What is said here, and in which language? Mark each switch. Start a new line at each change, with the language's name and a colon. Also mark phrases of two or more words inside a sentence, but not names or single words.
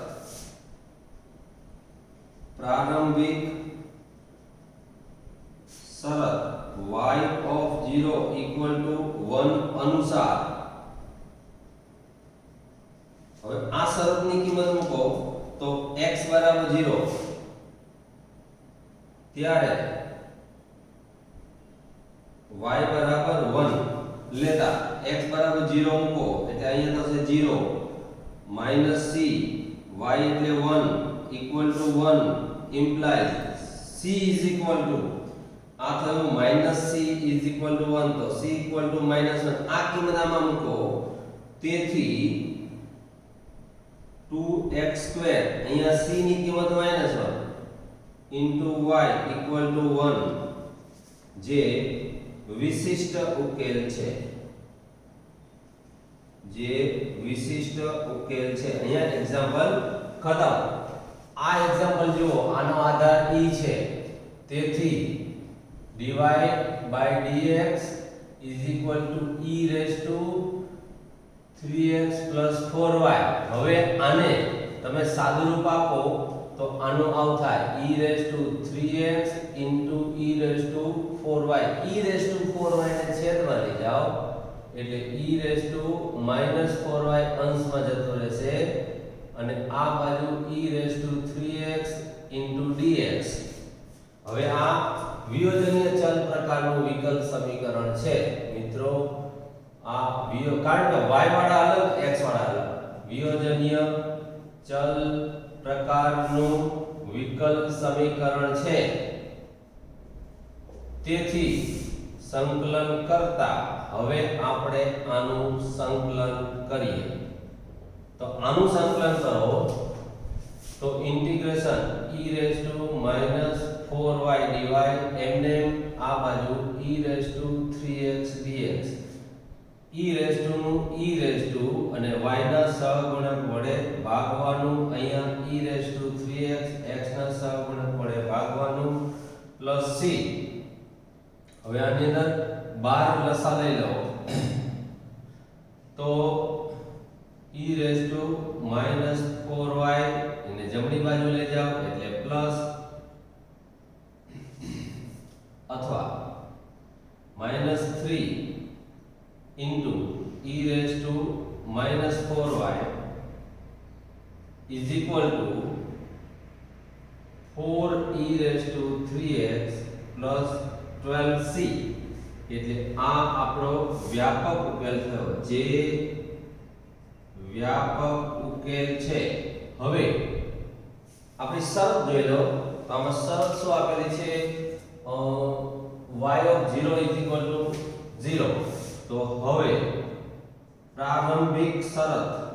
Gujarati: y0 1 અનુસાર હવે આ શરતની કિંમત મૂકો તો x 0 ત્યારે y 1 લેતા x 0 મૂકો એટલે અહીંયા થશે 0 - c y એટલે 1 1
English: implies c is equal to
Gujarati: આ થયું -c
English: is equal to
Gujarati: 1 તો c
English: equal to
Gujarati: -1 આ કિંમત આમાં મૂકો તેથી 2x² અહીંયા c ની કિંમત -1
English: into y equal to
Gujarati: 1 જે વિશિષ્ટ ઉકેલ છે અહીંયા એક્ઝામ્પલ ખતમ આ એક્ઝામ્પલ જુઓ આનો આધાર e છે તેથી
English: dy/dx is equal to e raised to 3x plus 4y
Gujarati: હવે આને તમે સાદું રૂપ આપો તો આનો આવ
English: થાય e raised to 3x into e raised to 4y e raised to 4y
Gujarati: ને છેદમાં લઈ જાઓ એટલે
English: e raised to -4y
Gujarati: અંશમાં જતો રહેશે અને આ બાજુ
English: e raised to 3x into dx
Gujarati: હવે આ વિયોજનીય ચલ પ્રકારનું વિકલ સમીકરણ છે મિત્રો આ કારણ કે y વાળા અલગ x વાળા અલગ વિયોજનીય ચલ પ્રકારનું વિકલ સમીકરણ છે તેથી સંકલન કરતા હવે આપણે આનું સંકલન કરીએ તો આનું સંકલન કરો તો ઇન્ટિગ્રેશન
English: e raised to -4y dy
Gujarati: એમને આ બાજુ
English: e raised to 3x dx e raised to
Gujarati: નું
English: e raised to
Gujarati: અને y ના સહગુણક વડે ભાગવાનું અહીંયા
English: e raised to 3x
Gujarati: x ના સહગુણક વડે ભાગવાનું પ્લસ c હવે આની અંદર 12 લસા લઈ લો તો
English: e raised to -4y
Gujarati: એને જમણી બાજુ લઈ જાઓ એટલે પ્લસ
English: અથવા -3 into e raised to -4y is equal to 4e raised to 3x plus 12c
Gujarati: એટલે આ આપણો વ્યાપક ઉકેલ થયો જે વ્યાપક ઉકેલ છે હવે આપણી શરત જોઈ લો તો આમાં શરત શું આપેલી છે y0 0 તો હવે પ્રારંભિક શરત